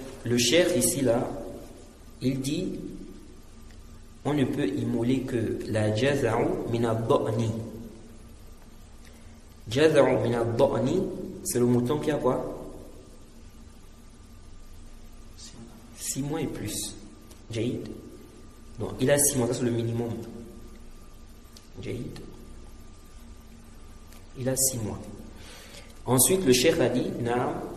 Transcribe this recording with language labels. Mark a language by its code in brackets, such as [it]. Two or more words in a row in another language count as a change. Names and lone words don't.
[fr] le cheikh ici là, il dit on ne peut immoler que la [ar] جذع من الضأن. جذع من الضأن, [fr] c'est le mouton qui a quoi? 6 mois et plus. Jaïd. Donc il a 6 mois, ça c'est le minimum. Jaïd. Il a 6 mois. Ensuite, le cheikh a dit Naam.